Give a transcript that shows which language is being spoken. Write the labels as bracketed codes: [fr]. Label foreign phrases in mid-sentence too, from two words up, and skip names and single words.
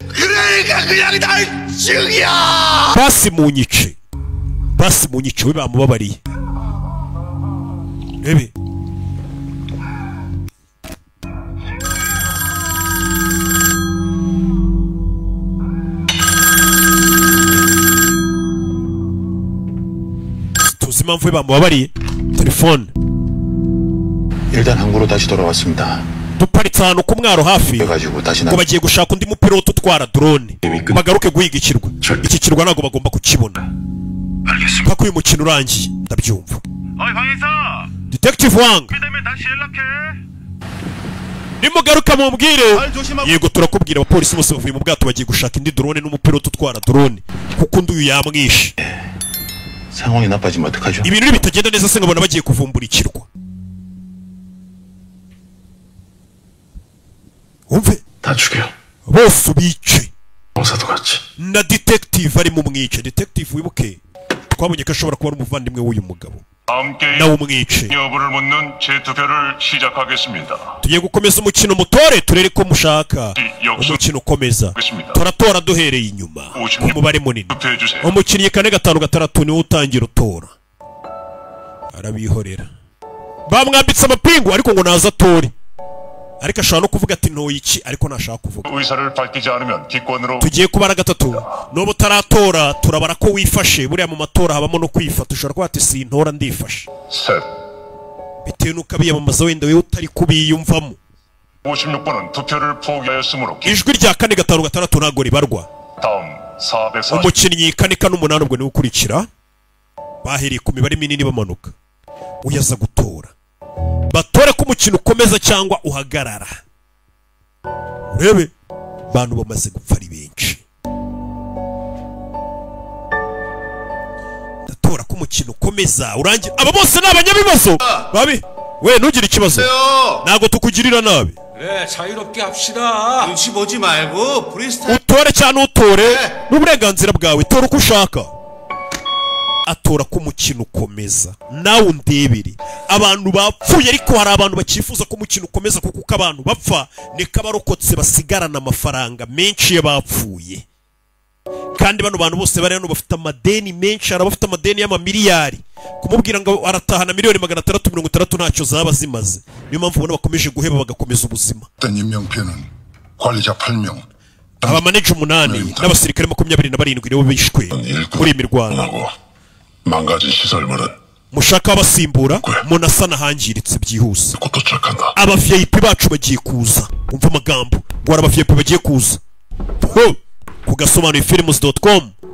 [rw] basi munyice we bamubabariye rebe tuzi impamvu we bamubabariye telefone [ko] 일단 항구로 다시 돌아왔습니다. [rw] duparitse ahantu ku mwaro hafi ngo bagiye gushaka undi mupilote utwara drone bagaruke guhiga ikirwa iki kirwa ntabwo bagomba kukibona mpaka uyu mukino urangiye ndabyumva Detective Wang nimugaruka mumbwire yego turakubwira abapolisi bose bavuye mu bwato bagiye gushaka indi drone n'umupilote utwara drone kuko undi uyu yamwishe [ko] 상황이 나빠지면 어떡하죠? [rw] ibintu bitagenda neza se nkabona bagiye kuvumbura ikirwa umve [ko] 다 죽여. [rw] bose ubice [ko] 공사도 같이. [rw] na detective ari mu mwice detective wibuke twabonye ko ashobora kuba ari umuvandimwe w'uyu mugabo nawe umwice [ko] 여부를 묻는 재투표를 시작하겠습니다. [rw] tugiye gukomeza umukino mutore turere ko mushaka umukino ukomeza turatora duhereye inyuma ku mubare munini umukinnyi 4-5-6 niwe utangira utora arabihorera bamwambitse amapingu ariko ngo naza atore ariko ashobora no kuvuga ati ntoye iki ariko ntashaka kuvuga [ko] 의사를 밝히지 않으면 기권으로 [rw] tugiye kubara gatatu n'ubu utaratora turabara ko wifashe buriya mu matora habamo no kwifata ushobora kuba ati sintora ndifashe [ko] 셋 [rw] bitewe n'uko abiyamamaza wenda wewe utari kubiyumvamo [ko] 56번은 투표를 포기하였으므로 [rw] ijwi rya 4-5-6 ntago ribarwa. [ko] 다음 440 [rw] umukinnyi 4-8 ubwo ni ukurikira bahereye ku mibare minini bamanuka uyaza gutora batore ko umukino ukomeza cyangwa uhagarara. Urebe bantu bamaze gupfa ari benshi. Datora ko umukino ukomeza urangira aba bose ni abanyabibazo babi we ntugire ikibazo ntago tukugirira nabi. [ko] 그래 자유롭게 합시다. 눈치 보지 말고 프리스타일. [rw] utore cyane utore n'uburenganzira bwawe tora uko ushaka. Atora ko umukino ukomeza nawe undebere abantu bapfuye ariko hari abantu bakifuza ko umukino ukomeza kuko uko abantu bapfa niko abarokotse basigarana amafaranga menshi y'abapfuye kandi bano bantu bose bari hano bafite amadeni menshi hari abafite amadeni y'amamiliyari kumubwira ngo aratahana miliyoni 660 ntacyo zaba zimaze niyo mpamvu ubona bakomeje guheba bagakomeza ubuzima. [ko] 임명표는 관리자 8명 [rw] abamaneja 8 n'abasirikare 27 nibo bishwe muri imirwano. [ko] 망가진 시설물은 [rw] mushaka abasimbura munasana hangiritse byihuse. [ko] 곧 도착한다. [rw] aba VIP bacu bagiye kuza umva amagambo ngo aba VIP bagiye kuza ku gasobanuye films.com.